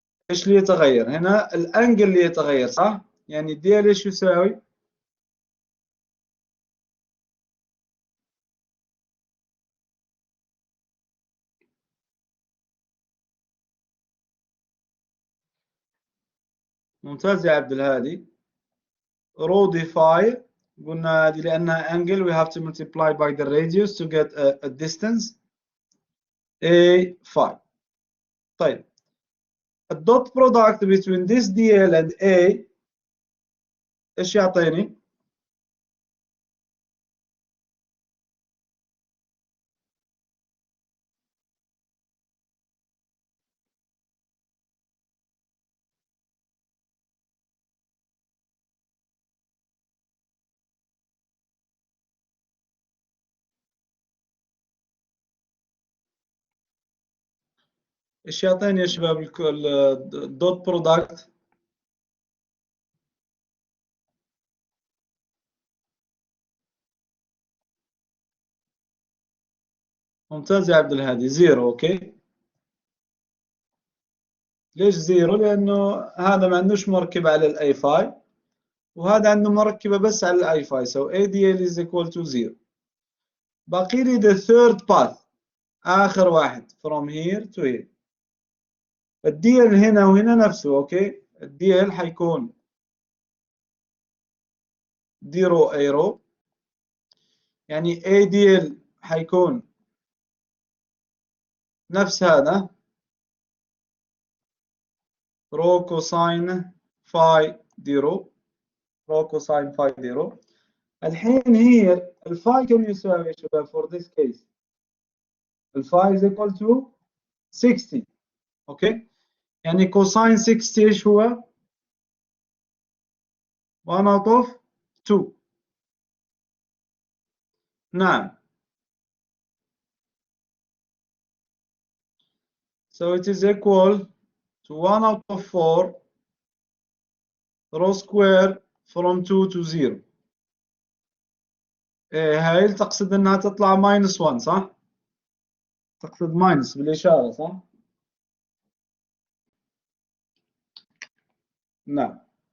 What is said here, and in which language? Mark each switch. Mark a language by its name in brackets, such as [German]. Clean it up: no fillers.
[Arabic] ايش اللي يتغير؟ هنا الانجل اللي يتغير، صح؟ يعني الدي ال ايش يساوي؟ ممتاز يا عبد الهادي. رو دي فاي، قلنا هذه لأنها [English] angle we have to multiply by the radius to get a distance a phi. [Arabic] طيب الدوت product between this dl and a ايش يعطيني؟ ايش يعطيني يا شباب الدوت برودكت؟ ممتاز يا عبد الهادي، 0. اوكي. ليش 0؟ لانه هذا ما عندوش مركبه على الاي فاي، وهذا عنده مركبه بس على الاي فاي، [English] so ADL is equal to 0. [Arabic] باقي لي [English] the third path، [Arabic] اخر واحد [English] from here to here. [Arabic] الدي ال هنا وهنا نفسه. اوكي. الدي ال حيكون دي رو اي رو، يعني اي دي ال حيكون نفس هذا رو كوساين فاي دي رو، رو كوساين فاي دي رو. الحين هي الفاي كم يساوي يا شباب [English] for this case؟ [Arabic] الفاي [English] is equal to 60. [Arabic] اوكي. يعني كوساين 60 ايش هو؟ 1 out of 2. نعم. [English] So it is equal to 1 out of 4 rho square from 2 to 0. [Arabic] هاي تقصد انها تطلع ماينس 1 صح؟ تقصد ماينس بالاشاره صح؟ نعم.